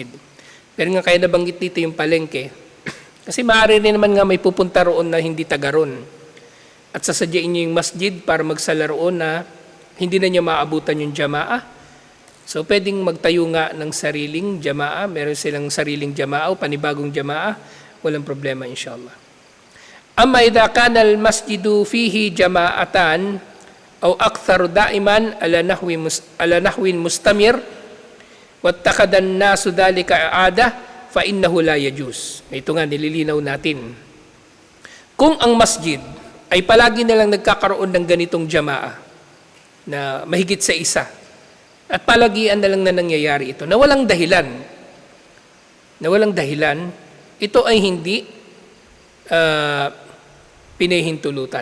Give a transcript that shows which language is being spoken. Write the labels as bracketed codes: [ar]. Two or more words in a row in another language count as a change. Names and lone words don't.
[tl] Pero nga kaya nabanggit dito yung palengke, kasi maaari rin naman nga may pupunta roon na hindi taga roon. At sasadyain niyo yung masjid para magsala roon na hindi na niya maabutan yung jamaa. So, pwedeng magtayo nga ng sariling jamaa. Meron silang sariling jamaa o panibagong jamaa. Walang problema, inshallah. [ar] أما إذا كان المسجد فيه جماعتان أو أكثر دائما على نحو مستمر واتخذ الناس ذلك عادة فإنه لا يجوز. [tl] Ito nga, nililinaw natin. Kung ang masjid ay palagi nilang nagkakaroon ng ganitong jamaa, na mahigit sa isa, at palagian na lang na nangyayari ito, na walang dahilan na walang dahilan, ito ay hindi pinahintulutan.